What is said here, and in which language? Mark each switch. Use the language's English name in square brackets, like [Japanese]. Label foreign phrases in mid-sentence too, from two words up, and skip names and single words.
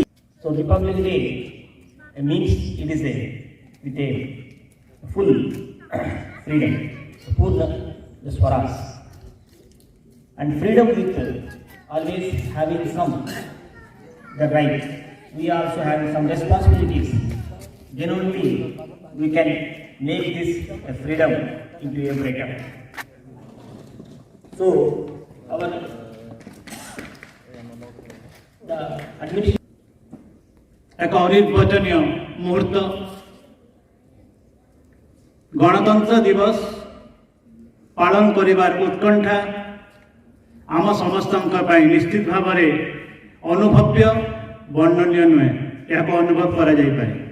[English] So Republic Day means it is with a full freedom, full the Swaraj, and freedom with always having some the right. We also have some responsibilities. Then only we can make this freedom into a better. So our the administration [Odia] ଏକ ଅନିର୍ବଚନୀୟ ମୁହୂର୍ତ୍ତ ଗଣତନ୍ତ୍ର ଦିବସ ପାଳନ କରିବାର ଉତ୍କଣ୍ଠା ଆମ ସମସ୍ତଙ୍କ ପାଇଁ ନିଶ୍ଚିତ ଭାବ ଅନୁଭବ୍ୟ ବର୍ଣ୍ଣନୀୟ ନୁହେଁ ଯା ଅନୁଭବ କରାଯାଇ ପାରେ।